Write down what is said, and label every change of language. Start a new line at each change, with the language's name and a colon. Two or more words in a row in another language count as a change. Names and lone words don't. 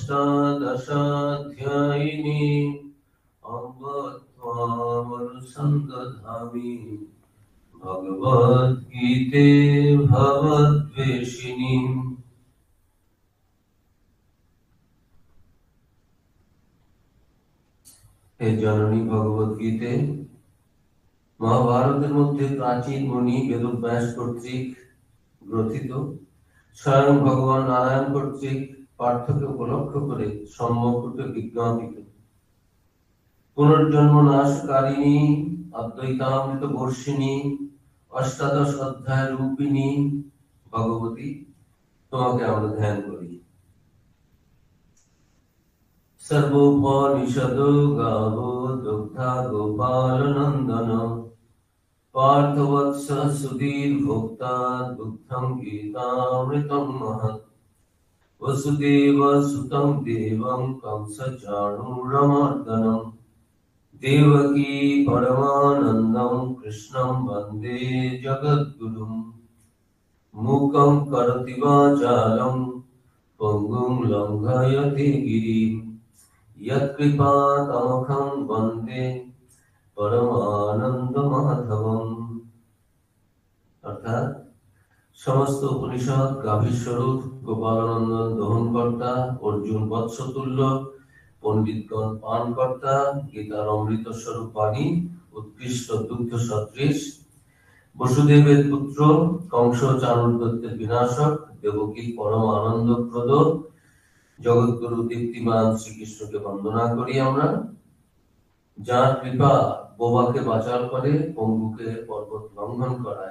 Sanskrit: अष्टादशाध्यायिनीम् अम्ब त्वामनुसन्दधामि भगवद्गीते भवद्वेषिणीम्।
Bangla: হে জননী ভগবদ্গীতে মহাভারতের মধ্যে প্রাচীন মুনি বেদব্যাস কর্তৃক গ্রথিত, স্বয়ং ভগবান নারায়ণ কর্তৃক পার্থকে উপলক্ষ করে সম্যকরূপে বিজ্ঞাপিত পুনর্জন্ম নাশকারিণী অদ্বৈতামৃত বর্ষিণী অষ্টাদশ অধ্যায় রূপিণী ভগবতী তোমাকে আমরা ধ্যান করি।
Sanskrit: सर्वोपनिषद गावो दुग्धा गोपाल नंदन पार्थवत्स सुधीर भोक्ता दुग्धं गीतामृतं महत् वसुदेव सुतं देवं कंस चाणूरमर्दनं देवकी परमानन्दं कृष्णं वन्दे जगद्गुरुं मूकं करोति वाचालं पङ्गुं लङ्घयति गिरिं यत्कृपातमहं वन्दे परमानन्दमाधवम्।
Bangla: অর্থাৎ সমস্ত উপনিষদ গাভীর স্বরূপ, গোপালানন্দন দহনকর্তা, অর্জুন বৎসতুল্য, পণ্ডিতগণ পানকর্তা, গীতার অমৃত স্বরূপ বাণী, উৎকৃষ্ট দুগ্ধ সদৃশ, বসুদেবের পুত্র, কংস চাণূর দৈত্যের বিনাশক, দেবকীর পরম আনন্দপ্রদ জগৎগুরু দীপ্তিমান শ্রীকৃষ্ণকে বন্দনা করি আমরা, যার কৃপা বোবাকে বাচাল করে, পঙ্গুকে পর্বত লঙ্ঘন করায়।